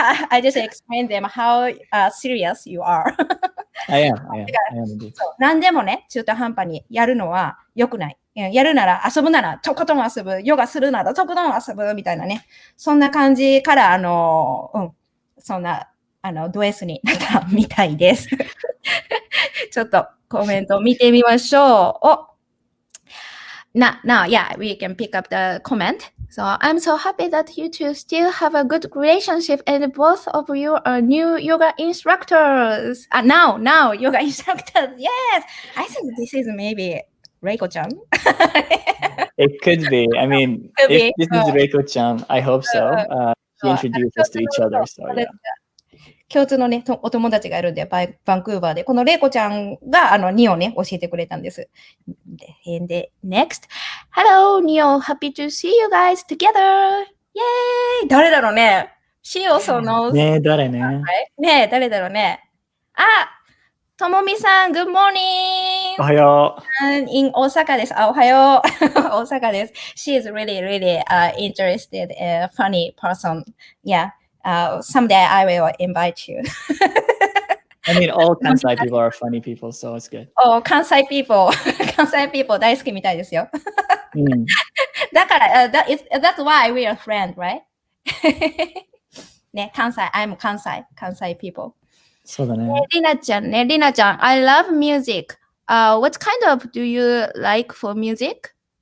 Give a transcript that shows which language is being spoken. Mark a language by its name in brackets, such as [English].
[English] I just explained them how serious you are. I am indeed. [Japanese] 何でもね、中途半端にやるのは良くない。やるなら、遊ぶなら、とことん遊ぶ。ヨガするなら、とことん遊ぶ。みたいなね。そんな感じから、そんな、ド S になったみたいです。ちょっとコメント見てみましょう。 [English] now, yeah, we can pick up the comment. So I'm so happy that you two still have a good relationship and both of you are new yoga instructors. Now yoga instructors. Yes, I think this is maybe Reiko-chan. It could be. I mean, if this is Reiko-chan, I hope so. She introduced us to each other, so yeah. [Japanese] 共通のね、お友達がいるんで、バンクーバーで、このレイコちゃんが、ニオね、教えてくれたんです。 [English] で、next. Hello, Neo. Happy to see you guys together. Yay! [Japanese] 誰だろうね。 [English] She also knows. [Japanese] ねえ、誰ね。ねえ、誰だろうね。 [English] ともみさん、Good morning! [Japanese] おはよう。in 大阪です。おはよう。大阪です。 [English] She is really, interested, funny person. Yeah.Someday I will invite you. I mean, all Kansai people are funny people, so it's good. Oh, Kansai people. Kansai people [Japanese] 大好きみたいですよ。だから、 [English] that's why we are friends, right? ね、I'm Kansai people. [Japanese] そうだね。 [English] りなちゃん、I love music. What kind of do you like for music?